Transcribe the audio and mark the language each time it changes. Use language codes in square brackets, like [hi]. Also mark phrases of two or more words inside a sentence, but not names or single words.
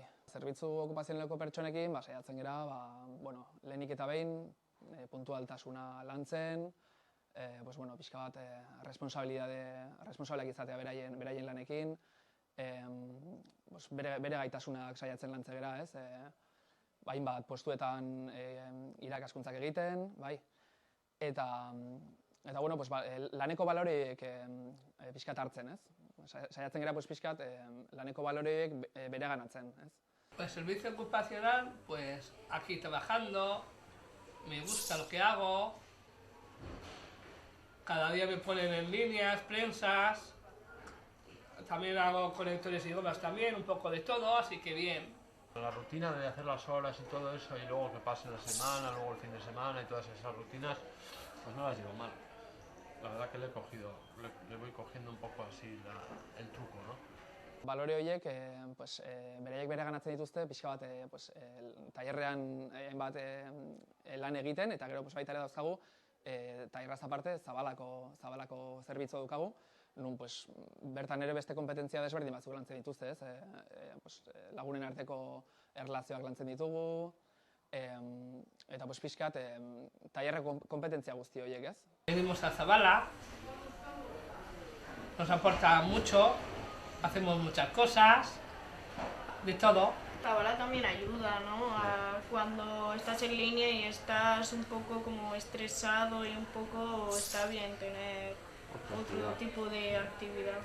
[eu] Zerbitzu okupazionaleko pertsonekin, saiatzen gera, lehenik eta behin, puntualtasuna lantzen, pixka bat responsabiliak izatea beraien lanekin, bere gaitasunak saiatzen lantzen gera, ez? Hainbat postuetan irakaskuntzak egiten, bai? Eta laneko baloreek pixkat hartzen, ez? Saiatzen gara pixkat laneko baloreek bereganatzen, ez? [es] Pues servicio ocupacional, pues aquí trabajando, me gusta lo que hago, cada día me ponen en líneas, prensas, también hago conectores y gomas también, un poco de todo, así que bien. La rutina de hacer las horas y todo eso, y luego que pase la semana, luego el fin de semana y todas esas rutinas, pues no las llevo mal. La verdad que le voy cogiendo un poco así el truco, ¿no? [eu] Balore horiek, beraiek bere ganatzen dituzte, pixka bat, tailerrean hainbat lan egiten, eta gero baita ere dauzkagu, tailerraz aparte, zabalako zerbitzua dukagu, nun bertan ere beste kompetentzia desberdin batzuk lantzen dituzte, lagunen arteko erlazioak lantzen ditugu, eta pixkat tailerreko kompetentzia guzti horiek, ez? [es] Venimos a Zabala, nos aporta mucho, hacemos muchas cosas, de todo. Zabala también ayuda, ¿no? Cuando estás en línea y estás un poco como estresado y un poco está bien tener otro tipo de actividad.